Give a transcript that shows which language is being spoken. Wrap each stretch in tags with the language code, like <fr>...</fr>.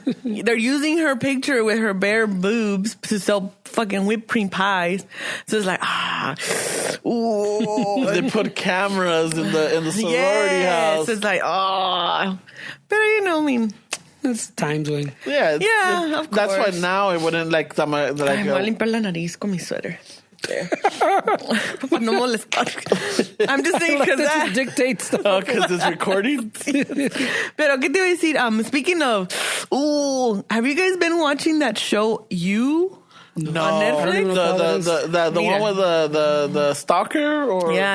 <en>They're using her picture with her bare boobs to sell fucking whipped cream pies. So it's like, ooh. They put cameras in the sorority house. It's like, but I mean. It's times when. Yeah, of course. That's why now it wouldn't like.</en> <es>Ay, me voy a limpiar la nariz con mi suéter. No molestar.</es> <en>I'm just saying because that dictates stuff. Oh, because it's recording.</en> <es>Pero qué te iba a decir?</es> <en>Speaking of, have you guys been watching that show You? No, on Netflix? The one with the stalker, or</en>